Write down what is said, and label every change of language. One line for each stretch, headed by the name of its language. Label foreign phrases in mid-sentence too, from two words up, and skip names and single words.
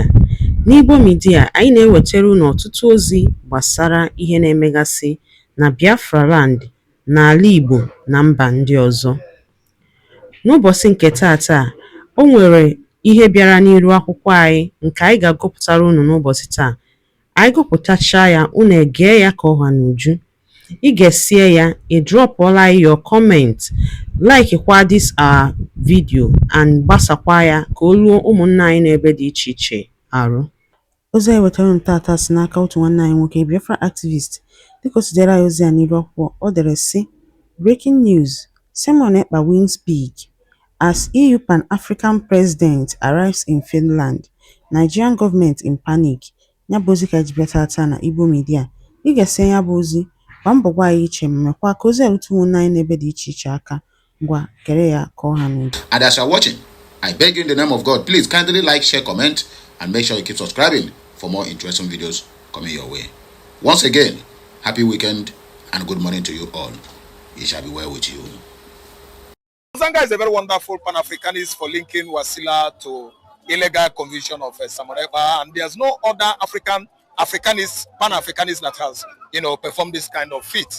Igbo: N'Igbo Media, anyị na-ewetara unu ọtụtụ ozi gbasara ihe na-emegasị na Biafra Land, n'ala Igbo na mba ndị ọzọ. N'ụbọchị nke taata, o nwere ihe bịara n'iru akwụkwọ anyị nke anyị ga-agụpụtara unu n'ụbọchị taa. Anyị gụpụtachaa ya, unu egee ya ka ọha n'uju. Ị ga-esie ya, ị drọpụọla
English: your comment, like
Igbo: kwa
English: this our video and
Igbo: gbasakwa ya ka o ruo ụmụnna anyị n'ebe dị iche iche arụ. Ozi anyị wetara unu tata si n'aka otu nwanne anyị nwoke, Biafra activist. Dịka o si dere anyị ozi a n'iru akwụkwọ, ọ dere sị:
English: Breaking news: Simon Ekpa wins big as EU Pan-African president arrives in Finland. Nigerian government in panic.
Igbo: Ya bụ ozi ka ji bịa tata na Igbo Media. Ị ga-esi ya bụ ozi, gbaa mbọ gwa anyị iche ma mekwa ka ozi erute ụmụnna anyị n'ebe dị iche iche aka. Ngwa kere ya ka ọha n'uju.
English: And as you are watching, I beg you in the name of God, please kindly like, share, comment, and make sure you keep subscribing for more interesting videos coming your way. Once again, happy weekend and good morning to you all. It shall be well with you. Zanga is a very wonderful Pan-Africanist for linking Wasila to illegal conviction of Simon Ekpa, and there's no other Africanist, Pan-Africanist that has, performed this kind of feat.